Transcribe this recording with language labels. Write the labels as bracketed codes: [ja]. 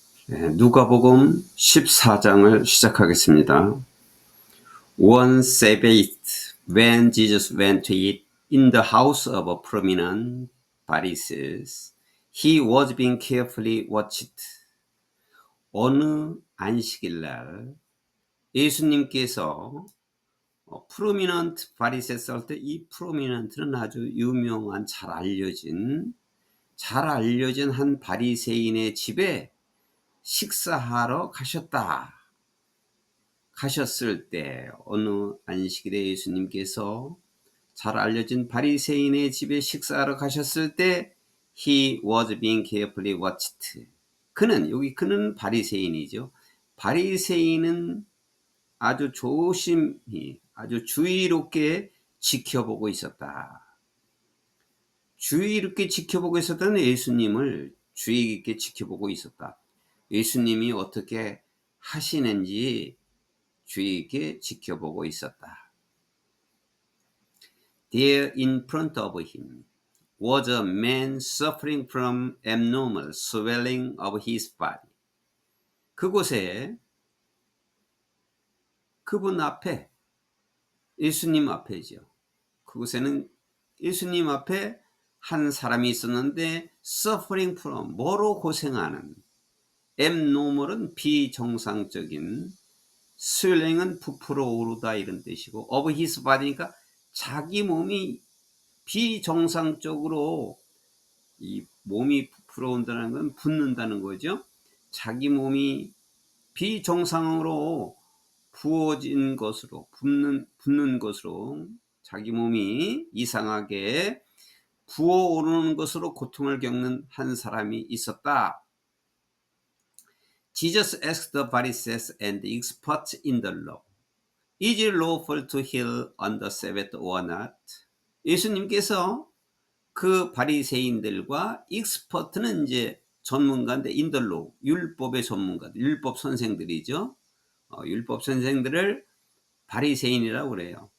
[ko] 누가복음 14장을 시작하겠습니다. [en] One Sabbath, when Jesus went to eat in the house of a prominent Pharisees, he was being carefully watched. [ko] 어느 안식일 날 예수님께서 프로미넌트 바리새스 할 때 이 프로미넌트는 아주 유명한 잘 알려진 한 바리새인의 집에 식사하러 가셨을 때 어느 안식일에 예수님께서 잘 알려진 바리새인의 집에 식사하러 가셨을 때 [en] he was being carefully watched. [ko] 그는 바리새인이죠. 바리새인은 아주 조심히 아주 주의롭게 지켜보고 있었다. 주의롭게 지켜보고 있었다는 예수님을 주의 깊게 지켜보고 있었다. 예수님이 어떻게 하시는지 주의 깊게 지켜보고 있었다. [en] There in front of him was a man suffering from abnormal swelling of his body. [ko] 그곳에 그분 앞에 예수님 앞에죠. 그곳에는 예수님 앞에 한 사람이 있었는데 [en] suffering from [ko] 뭐로 고생하는 abnormal은 비정상적인 swelling은 부풀어 오르다 이런 뜻이고 [en] of his body [ko] 니까 자기 몸이 비정상적으로 이 몸이 부풀어 온다는 건 붓는다는 거죠. 자기 몸이 비정상으로 부어진 것으로 붓는 것으로 자기 몸이 이상하게 부어오르는 것으로 고통을 겪는 한 사람이 있었다. [en] Jesus asked the Pharisees and the experts in the law, is it lawful to heal on the Sabbath or not? [ko] 예수님께서 그 바리새인들과 익스퍼트는 이제 전문가인데 [en] in the law, [ko] 율법의 전문가들, 율법 선생들이죠. 율법 선생들을 바리새인이라고 그래요.